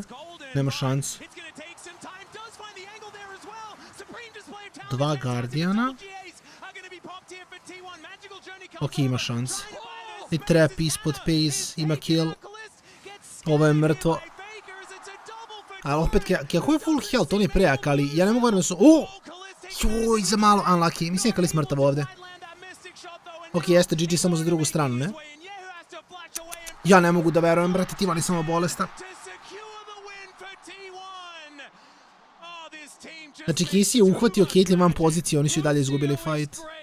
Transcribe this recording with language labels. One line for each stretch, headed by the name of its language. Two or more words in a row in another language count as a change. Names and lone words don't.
Serbian: Nema šansu. 2 Guardiana. Ok, ima šans. I trap ispod Pace, ima kill. Ovo je mrtvo. Ali opet, Kehu je
English: full health,
Serbian: on je prejak, ali ja ne mogu verujem da su... Joj, za malo unlucky. Mislim je Kalis mrtav ovde. Ok, jeste GG samo za drugu stranu, ne? Ja ne mogu da verujem, brate, T1 je samo bolestan. Znači, Casey je uhvatio Caitlyn van pozicije, oni su i dalje izgubili fight.